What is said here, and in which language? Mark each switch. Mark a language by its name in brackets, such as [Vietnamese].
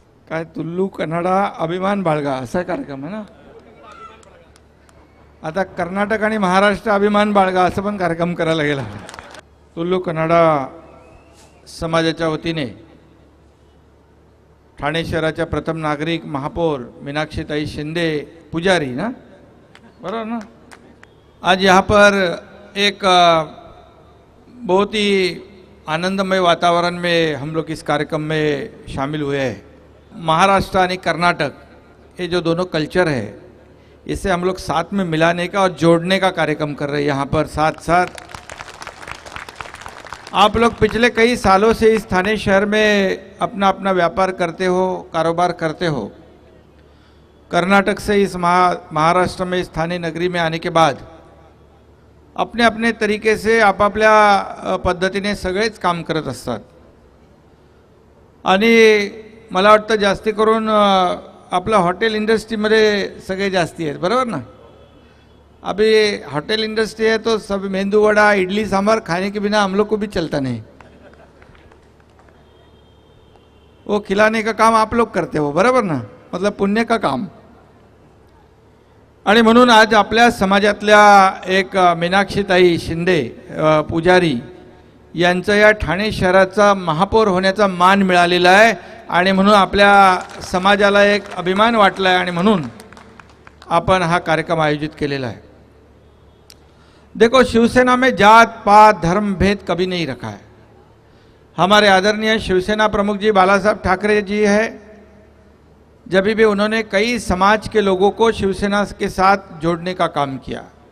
[Marathi] काय तुल्लू कन्नडा अभिमान बाळगा असा कार्यक्रम आहे ना. आता कर्नाटक आणि महाराष्ट्र अभिमान बाळगा असं पण कार्यक्रम करायला गेला. तुल्लू कन्नडा समाजाच्या वतीने ठाणे शहराच्या प्रथम नागरिक महापौर मीनाक्षीताई शिंदे पुजारी ना, बरोबर ना, [Hindi] आज यहाँ पर एक बहुत ही आनंदमय वातावरण में हम लोग इस कार्यक्रम में शामिल हुए हैं. महाराष्ट्र और कर्नाटक ये जो दोनों कल्चर है इसे हम लोग साथ में मिलाने का और जोड़ने का कार्यक्रम कर रहे हैं. यहाँ पर साथ साथ आप लोग पिछले कई सालों से इस थाने शहर में अपना अपना व्यापार करते हो, कारोबार करते हो. कर्नाटक से इस महाराष्ट्र में इस थाने नगरी में आने के बाद अपने अपने तरीके से [Marathi] आपापल्या पद्धतीने सगळेच काम करत असतात. आणि मला वाटतं जास्ती करून आपला हॉटेल इंडस्ट्रीमध्ये सगळे जास्ती आहेत, बरोबर ना. [Hindi] अभी होटल इंडस्ट्री है तो सब मेंदू वड़ा इडली सांभर खाने के बिना हम लोग को भी चलता नहीं. वो खिलाने का काम आप लोग करते हो, [Marathi] बरोबर ना, [Hindi] मतलब पुण्य का काम. [Marathi] आणि म्हणून आज आपल्या समाजातल्या एक मीनाक्षीताई शिंदे पुजारी यांचं या ठाणे शहराचा महापौर होण्याचा मान मिळालेला आहे. आणि म्हणून आपल्या समाजाला एक अभिमान वाटला आहे आणि म्हणून आपण हा कार्यक्रम आयोजित केलेला है. [Hindi] देखो, शिवसेना में जात पात धर्म भेद कभी नहीं रखा है. हमारे आदरणीय शिवसेना प्रमुख जी बाला साहब ठाकरे जी है, जब भी उन्होंने कई समाज के लोगों को शिवसेना के साथ जोड़ने का काम किया.